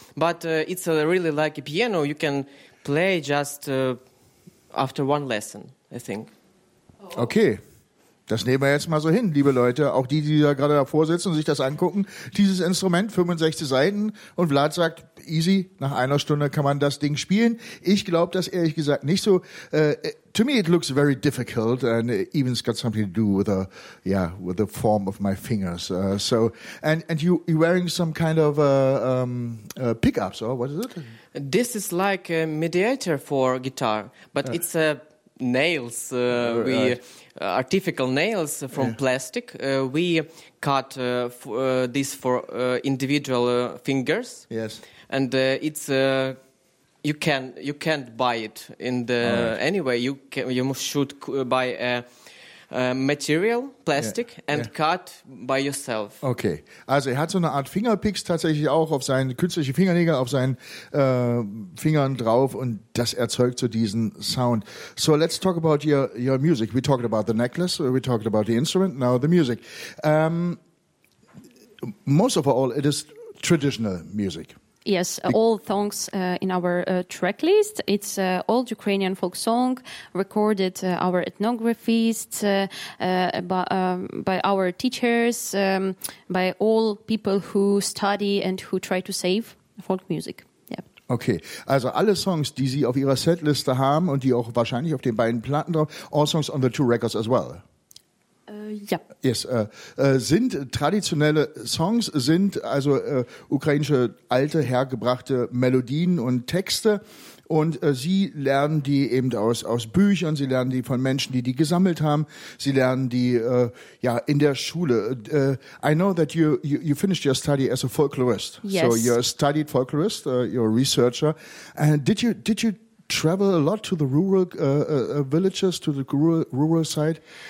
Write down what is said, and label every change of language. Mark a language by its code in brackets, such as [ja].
[en] But it's really like a piano. You can play just after one lesson, I think. Okay. [de] Das nehmen wir jetzt mal so hin, liebe Leute. Auch die, die da gerade davor sitzen und sich das angucken. Dieses Instrument, 65 Saiten. Und Vlad sagt, easy, nach einer Stunde kann man das Ding spielen. Ich glaube das ehrlich gesagt nicht so. [en] To me it looks very difficult. And even it's got something to do with the form of my fingers. And you're wearing some kind of pickups, or what is it? This is like a mediator for guitar. But it's a nails. Artificial nails from plastic. We cut this for individual fingers. Yes. And it's you can't buy it in the anyway. You should buy a material, plastic, cut by yourself. [de] Okay, also er hat so eine Art Fingerpicks tatsächlich auch auf seinen künstlichen Fingernägel, auf seinen Fingern drauf und das erzeugt so diesen Sound. [en] So let's talk about your music. We talked about the necklace, we talked about the instrument, now the music. Most of all, it is traditional music. Yes, all songs in our track list. It's old Ukrainian folk song recorded our ethnographists by our teachers, by all people who study and who try to save folk music. [de] Okay, also alle Songs, die Sie auf Ihrer Setliste haben und die auch wahrscheinlich auf den beiden Platten drauf, [en] all songs on the two records as well. [de] Ja. Yes, sind traditionelle Songs, sind also ukrainische alte hergebrachte Melodien und Texte. Und sie lernen die eben aus Büchern, sie lernen die von Menschen, die die gesammelt haben, sie lernen die in der Schule. [en] I know that you finished your study as a folklorist. Yes. So you're a studied folklorist, you're a researcher. And did you travel a lot to the rural villages, to the rural side?